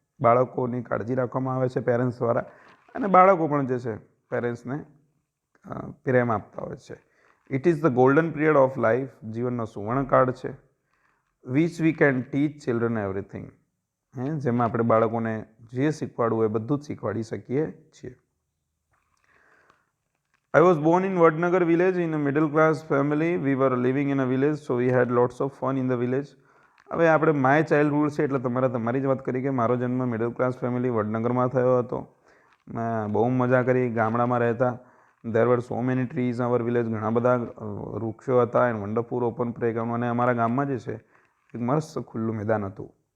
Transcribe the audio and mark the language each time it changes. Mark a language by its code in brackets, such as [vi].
[gu] બાળકોની કાળજી રાખવામાં આવે છે પેરેન્ટ્સ દ્વારા, અને બાળકો પણ જે છે પેરેન્ટ્સને પ્રેમ આપતા હોય છે. [en] It is the golden period of life. [gu] જીવનનો સુવર્ણકાળ છે. [en] Which we can teach children everything. [gu] જેમાં આપણે બાળકોને જે શીખવાડવું હોય બધું જ શીખવાડી શકીએ છીએ. [en] I was born in Vadnagar village in a middle class family. We were living in a village, so we had lots of fun in the village. [gu] હવે આપણે માય ચાઇલ્ડહુડ છે એટલે તમારી જ વાત કરી કે મારો જન્મ મિડલ ક્લાસ ફેમિલી વડનગરમાં થયો હતો. મેં બહુ મજા કરી ગામડામાં રહેતા. [en] There were so many trees our village. [gu] ઘણા બધા વૃક્ષો હતા [en] And wonderful open playground. [gu] અને અમારા ગામમાં જે છે એક મસ્ત ખુલ્લું મેદાન હતું.